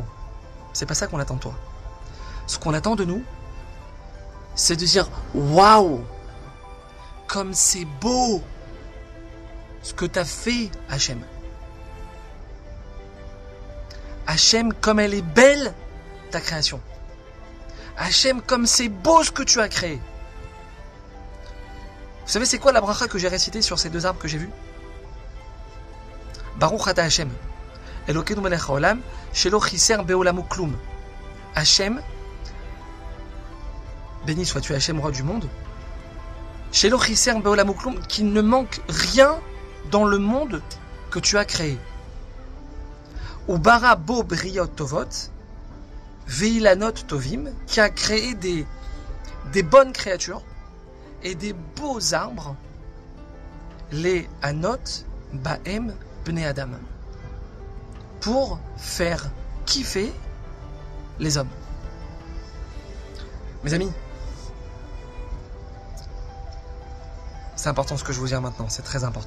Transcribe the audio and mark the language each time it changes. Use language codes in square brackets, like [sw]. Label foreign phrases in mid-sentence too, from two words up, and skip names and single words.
[fr] C'est pas ça qu'on attend de toi. Ce qu'on attend de nous, c'est de dire « Waouh, comme c'est beau ce que tu as fait, Hachem. Hachem, comme elle est belle, ta création. Hachem, comme c'est beau ce que tu as créé. » Vous savez c'est quoi la bracha que j'ai récitée sur ces 2 arbres que j'ai vus? [he] ברוך אתה השם, אלוקינו מלך העולם, שלא חיסר בעולמו כלום. [fr] Hachem, béni sois-tu Hachem, roi du monde, [he] שלא חיסר בעולמו כלום, [fr] qu'il ne manque rien dans le monde que tu as créé. [he] וברא בו בריות טובות, ואילנות טובים, [fr] qui a créé des bonnes créatures et des beaux arbres, les [he] להנות בהם בני אדם, [fr] pour faire kiffer les hommes. Mes amis, c'est important ce que je vous dis maintenant, c'est très important.